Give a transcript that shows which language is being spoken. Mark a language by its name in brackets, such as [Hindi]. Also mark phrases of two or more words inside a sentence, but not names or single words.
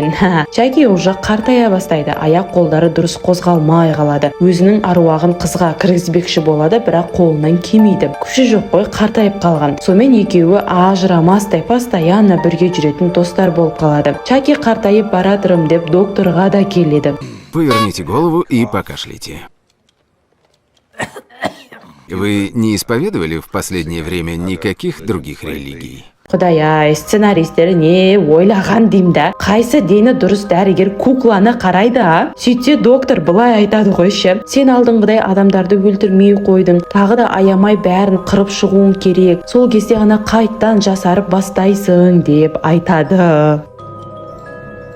[Kazakh] Чаки уже қартая бастайды, аяқ қолдары дұрыс қозғалмай қалады. Өзінің аруағын қызға кіргізбекші болады, бірақ қолынан келмейді. Күші жоқ қой, қартайып қалған. Сонымен екеуі ажырамастай постоянно бірге жүретін достар болып қалады. Чаки қартайып баратырым деп докторға да келеді. [Russian] Поверните голову и покашляйте. Вы не исповедовали в последнее время никаких других религий? [Kazakh] Құдай-ай, сценаристері не ойлаған деймді. Қайсы дені дұрыс дәрігер кукланы қарайды, а? Сөйтсе доктор былай айтады ғой ше. Сен алдыңғыдай адамдарды өлтірмей қойдың. Тағы да аямай бәрін қырып шығуың керек. Сол кезде ғана қайттан жасарып бастайсың деп айтады.